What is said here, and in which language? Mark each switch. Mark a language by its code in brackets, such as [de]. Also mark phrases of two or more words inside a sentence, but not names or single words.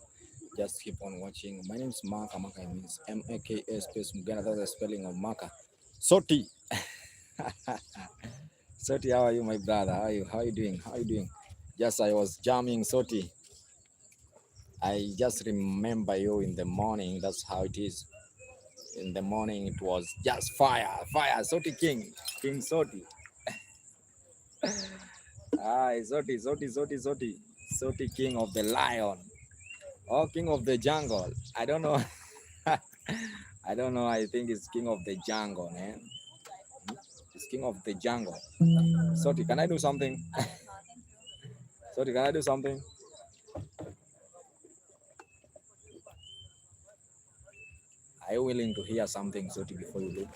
[en] Just keep on watching. My name is Maka. Maka means M-A-K-A space Muganda. That's the spelling of Maka. Soti. Soti, how are you, my brother? How are you? How are you doing? How are you doing? Yes, I was jamming Soti. I just remember you in the morning. That's how it is. In the morning, it was just fire, fire. Soti King, King Soti. Soti, Soti, Soti, Soti. Soti King of the Lion. Oh, King of the Jungle. I don't know. I don't know. I think it's King of the Jungle, man. It's King of the Jungle. Soti, can I do something? Soti, can I do something? Are you willing to hear something, Soti, before you do?